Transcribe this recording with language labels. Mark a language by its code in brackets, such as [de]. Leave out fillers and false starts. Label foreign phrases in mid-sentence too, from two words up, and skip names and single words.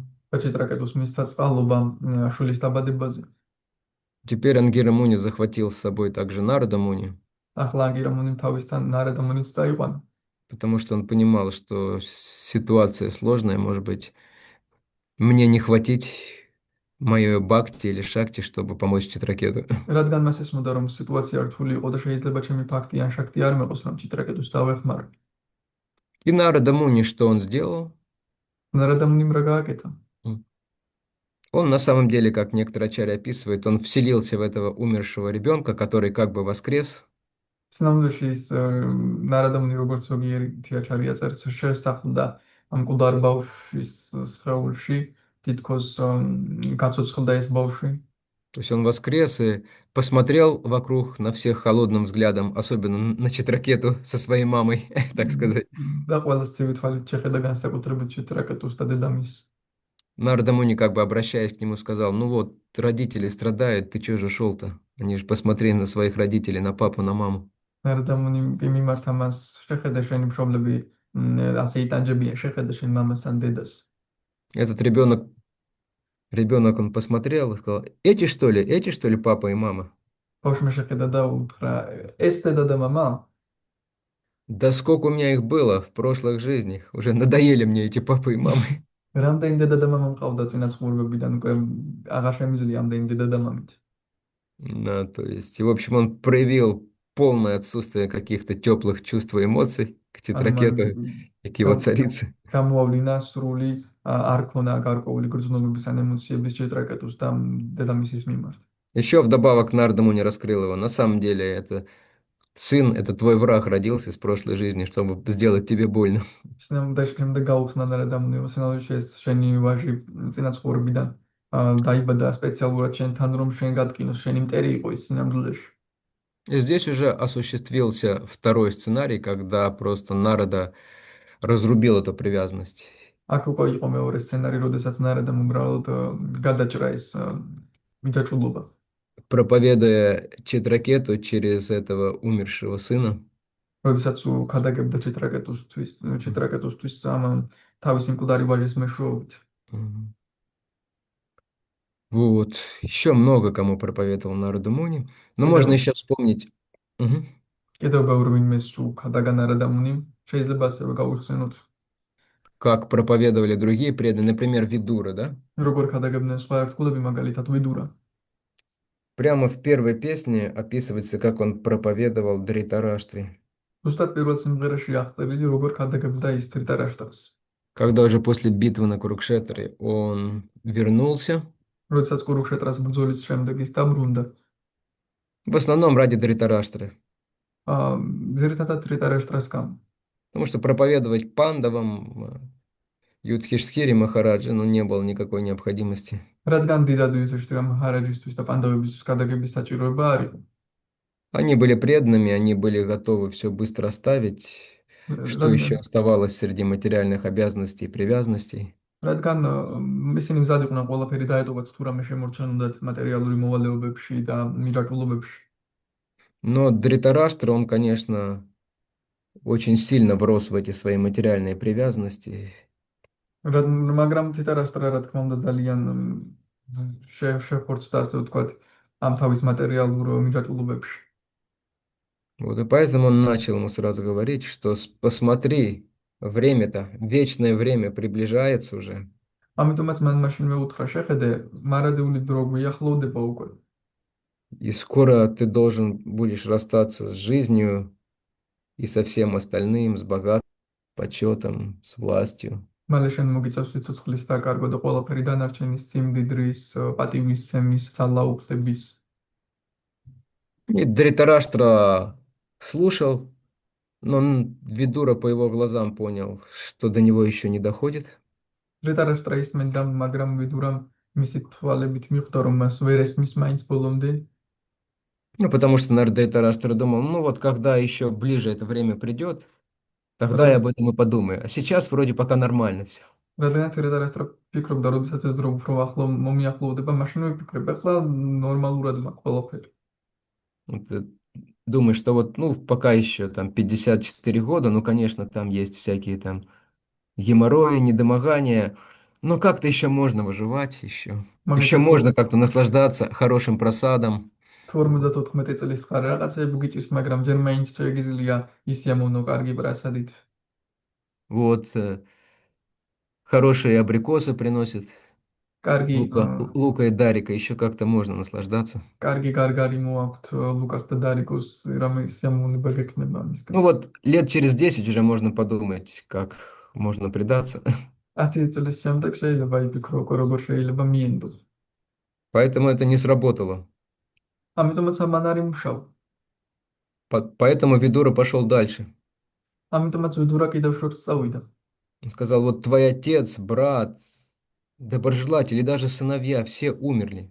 [ka] და ჩიტრაკეტუს მისცა წყალობა შვილის დაბადებაზე. [ru] Теперь Ангира Муни захватил с собой также Нарада Муни, [ka] ახლა ანგირამუნი თავისთან ნარადამუნიც წაიყვანა, [ru] потому что он понимал, что ситуация сложная, может быть, мне не хватить мое бхакти или шакти, чтобы помочь читракету. [ka] რადგან მას ესმოდა, რომ სიტუაცია რთული იყო და შეიძლება ჩემი ფაქტი ან შაქტი არ მეყოს, რომ ჭიტრაკეტოს დავეხმარო. [ru] И Нарада Муни, что он сделал? [ka] ნარადამუნიმ რა გააკეთა? [ru] Он на самом деле, как некоторые ачарьи описывают, он вселился в этого умершего ребенка, который как бы воскрес. [ka] სინამდვილეში ის ნარადამუნი როგორც ზოგიერთი თეატრია წერს შესახლდა ამ მკვდარ ბავშვის სხეულში, თითქოს გაცოცხლდა ეს ბავშვი. [ru] То есть он воскрес и посмотрел вокруг на всех холодным взглядом, особенно на читракету со своей мамой, так сказать. [ka] და ყველას ცივი თვალით შეხედა განსაკუთრებით ჭიტრაკეტოს და დედამისს. [ru] Нарада Муни, как бы обращаясь к нему, сказал: ну вот, родители страдают, ты чего же шел-то? Они же посмотри на своих родителей, на папу, на маму. [ka] ნარადამუნი მიმართა მას, შეხედა შენი მშობლები ასე იტანჯებიან, შეხედა შენ მამას ან დედას. [ru] Этот ребенок, он посмотрел и сказал: эти что ли папа и мама? [ka] ბავშვმა შეხედა და უთხრა, ეს დედა და მამა? [ru] Да сколько у меня их было в прошлых жизнях, уже надоели мне эти папы и мамы. [ka] რამდენი დედა და მამა მყავდა წინა ცხოვრებებიდან, უკვე აღარ შემიძლია ამდენი დედა და მამით. [ru] Да, то есть, и, в общем, он проявил полное отсутствие каких-то теплых чувств и эмоций к [ka] ანუ მან [ru] Читракету и к его царице. [ka] გამოავლინა სრული არ ქონა გარკვეული გრძნობების ან ემოციების ჭიტრაკეტოს და დედამისის მიმართ. [ru] Еще вдобавок Нардаму не раскрыл его. На самом деле, это сын, это твой враг родился из прошлой жизни, чтобы сделать тебе больно. [ka] სინამდვილეში გაუხსნა ნარადამუნი, რომ სინამდვილეში ეს შენი ვაჟი წინა ცხოვრებიდან დაიბადა სპეციალურად შენთან, რომ შენ გატკინოს, შენი მტერი იყო ის სინამდვილეში. [ru] И здесь уже осуществился второй сценарий, когда просто Нарада разрубил эту привязанность, [ka] აქ უკვე იყო მეორე სცენარი, როდესაც ნარადამ უბრალოდ გადაჭრა ეს მიჯაჭვულობა. [ru] проповедуя Читракету через этого умершего сына. [ka] როდესაც ქადაგებდა ჭიტრაკეტოსთვის თავისი მკვდარი ვაჟის მეშვეობით. Мгм. [ru] Вот, еще много кому проповедовал Нараду Муни. Но можно еще вспомнить. Мгм. [ka] კიდევ ბევრი ვინმეს ქადაგა ნარადამუნი, შეიძლება ასევე გავიხსენოთ, [ru] Как проповедовали другие преданные, например, Видура, да? [ka] როგორ ქადაგებდნენ სხვა ერთგულები, მაგალითად ვიდურა. [ru] Прямо в первой песне описывается, как он проповедовал Дритараштри. [ka] ზუსტად პირველ სიმღერაში აღწერილი, როგორ ქადაგებდა ის ტრიტარაშტრას. [ru] Когда уже после битвы на Курукшетре он вернулся, [ka] როდესაც კურუქშეტრას ბრძოლის შემდეგ ის დაბრუნდა, [ru] в основном ради Дритараштры. [ka] ძირითადად ტრიტარაშტრას გამო. [ru] Потому что проповедовать пандавам Юдхиштхири Махараджа, ну, не было никакой необходимости. [ka] რადგან დიდად ვიზოშტირა მაჰარაჯისთვის და პანდავებისთვის ქადაგების საჭიროება არ იყო. [ru] Они были преданными, они были готовы все быстро оставить, что еще [ka] რადგან [ru] оставалось среди материальных обязанностей и привязанностей. [ka] რადგან ისინი მზად იყვნენ ყველაფერი დაეტოვათ თუ რამე შემორჩენოდათ მატერიალური მოვალეობებში და მირაჭულობებში. [ru] Но Дритараштра, он, конечно, очень сильно врос в эти свои материальные привязанности. [ka] მაგრამ ტრიტარაშტრა, რა თქმა უნდა, ძალიან შეფორცდა, ასე ვთქვათ, ამ თავის მატერიალურ მირაჭულობებში. [ru] Вот, и поэтому он начал ему сразу говорить, что посмотри, время-то, вечное время приближается уже. [ka] ამიტომაც მან მაშინ მეუთხრა, შეხედე, მარადიული დრო გვიახლოვდება უკვე. [ru] И скоро ты должен будешь расстаться с жизнью и со всем остальным, с богатством, почетом, с властью. [ka] მალე შენ მოგიწევს სიცოცხლის დაკარგვა და ყველაფერი დანარჩენის სიმდიდრის, პატივისცემის, ძალაუფლების. [ru] И Дритараштра слушал, но Видура по его глазам понял, что до него еще не доходит. [ka] ტრიტარაშტრა ისმენდა, მაგრამ ვიდურამ მისი თვალებით მიხვდა, რომ მას ვერ ესმის მაინც ბოლომდე. [ru] Ну, потому что, наверное, Дритараштра думал, ну вот когда еще ближе это время придет, тогда я об этом и подумаю. А сейчас вроде пока нормально все. [ka] რადგან ტრიტარაშტრა ფიქრობდა, როდესაც ეს დრო უფრო ახლო მომიახლოვდება, მაშინ ვიფიქრებ, ახლა ნორმალურად მაქვს ყველაფერი. [ru] Думаешь, что вот, ну, пока еще там 54 года, ну, конечно, там есть всякие там геморрои, недомогания, но как-то еще можно выживать, еще. Еще [ka] მაგალითად, [ru] можно как-то наслаждаться хорошим просадом. [ka] 54 წლის ხარ, რაღაცეები გიჭირს, მაგრამ ჯერ მაინც შეგიძლია ისიამოვნო კარგი პრასადით. [ru] Вот, хорошие абрикосы приносят [ka] კარგი [ru] Лука и Дарика еще как-то можно наслаждаться. [ka] კარგი გარგარი მოაქვთ ლუკას და დარიკოს რამე სიამოვნება გექნება [ru] Ну [ka] ამისგან. [ru] вот, лет через 10 уже можно подумать, как можно предаться. [ka] 10 წლის შემდეგ შეიძლება იფიქრო, როგორ შეიძლება მიენდოს. [ru] Поэтому это не сработало. [ka] ამიტომაც ამან არ იმუშავა. [ru] Поэтому Видура пошел дальше. [ka] ამიტომაც ვიდურა კიდევ შორს წავიდა. [ru] Он сказал, вот твой отец, брат, доброжелатели, даже сыновья, все умерли.